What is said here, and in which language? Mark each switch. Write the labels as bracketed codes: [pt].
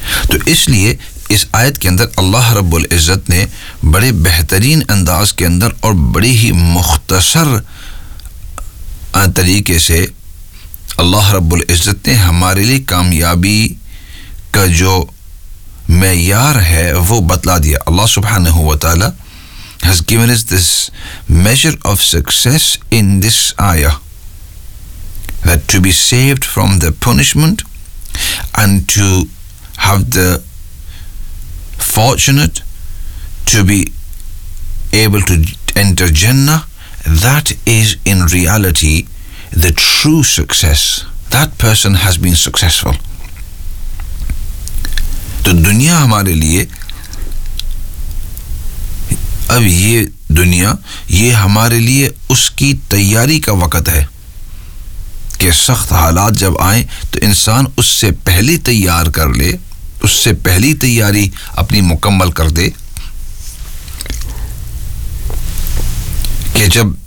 [ur] تو اس لیے اس آیت کے اندر اللہ رب العزت نے بڑے بہترین انداز کے اندر اور بڑی ہی مختصر طریقے سے اللہ رب العزت نے ہمارے لیے کامیابی کا جو معیار ہے وہ بتلا دیا. [en] اللہ سبحانہ و تعالی has given us this measure of success in this ayah, that to be saved from the punishment and to have the fortunate to be able to enter Jannah, that is in reality the true success. That person has been successful. [ur] تو دنیا ہمارے لیے, اب یہ دنیا یہ ہمارے لیے اس کی تیاری کا وقت ہے کہ سخت حالات جب آئیں تو انسان اس سے پہلے تیار کر لے, اس سے پہلی تیاری اپنی مکمل کر دے کہ جب